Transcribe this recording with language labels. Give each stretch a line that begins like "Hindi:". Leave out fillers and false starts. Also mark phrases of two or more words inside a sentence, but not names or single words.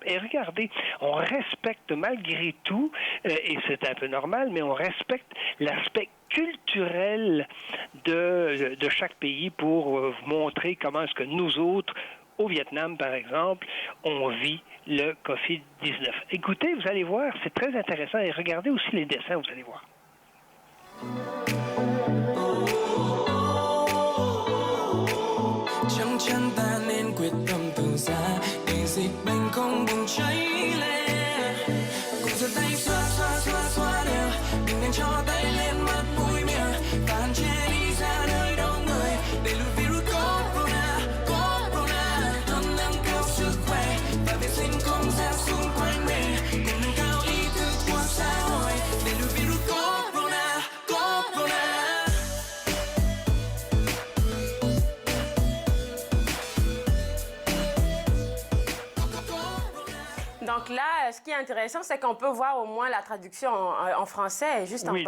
French: Et regardez, on respecte malgré tout, et c'est un peu normal, mais on respecte l'aspect culturel de chaque pays pour vous montrer comment est-ce que nous autres, au Vietnam par exemple, on vit le COVID-19. Écoutez, vous allez voir, c'est très intéressant et regardez aussi les dessins, vous allez voir.
Vietnamese: Trong chân ta nên quyết tâm từ xa để dịch bệnh không bùng cháy lên. Cùng giơ tay xoa xoa xoa xoa đều, đừng nên cho tay lên mắt mũi miệng và hạn chế đi ra nơi đông người để lùi virus corona. Hãy nâng cao sức khỏe và vệ sinh không gian xung quanh mình, cùng nâng cao ý thức của xã hội để lùi virus corona.
French: Donc là, ce qui est intéressant, c'est qu'on peut voir au moins la traduction en français juste en bas.